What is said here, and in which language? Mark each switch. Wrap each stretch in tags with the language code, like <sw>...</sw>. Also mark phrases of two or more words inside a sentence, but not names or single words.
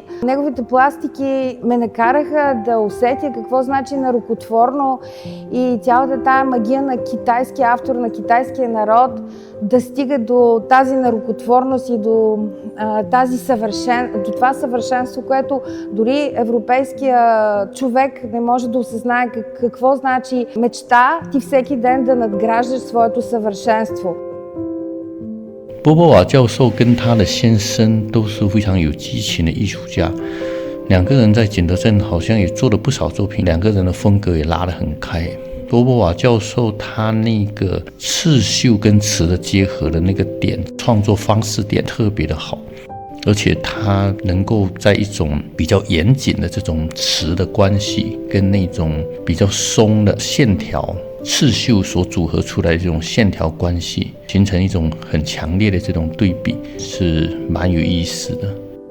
<bg>Неговите пластики ме накараха да усетя какво значи нарукотворно и цялата тая магия на китайския автор, на китайския народ да стига до тази нарукотворност и до това съвършенство, което дори европейския човек не може да осъзнае какво значи мечта ти всеки ден да надграждаш своето съвършенство.</bg> <zh>波波瓦教授跟他的先生都是非常有激情的艺术家，2个人在景德镇好像也做了不少作品，2个人的风格也拉得很开。波波瓦教授他那个刺绣跟瓷的结合的那个点，创作方式点特别的好，而且他能够在一种比较严谨的这种瓷的关系跟那种比较松的线条刺绣所组合出来的这种线条关系，形成一种很强烈的这种对比，是蛮有意思的。</zh>